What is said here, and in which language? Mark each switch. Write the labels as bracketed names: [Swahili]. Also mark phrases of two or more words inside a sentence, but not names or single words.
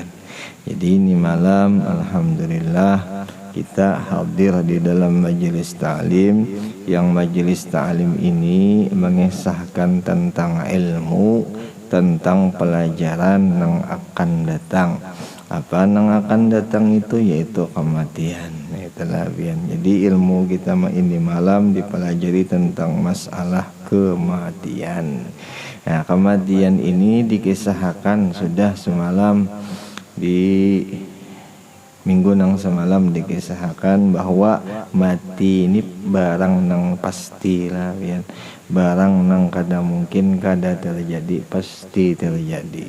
[Indonesian] Jadi ini malam alhamdulillah kita hadir di dalam majelis ta'lim, yang majelis ta'lim ini mengisahkan tentang ilmu, tentang pelajaran yang akan datang. Apa yang akan datang itu yaitu kematian. Itulah biar. Jadi ilmu kita ini malam dipelajari tentang masalah kematian. Nah, kematian ini dikisahkan sudah semalam di minggu nang semalam dikisahkan bahwa mati ini barang nang pasti lah ya. [Banjar] Barang nang kada mungkin kada terjadi, pasti terjadi.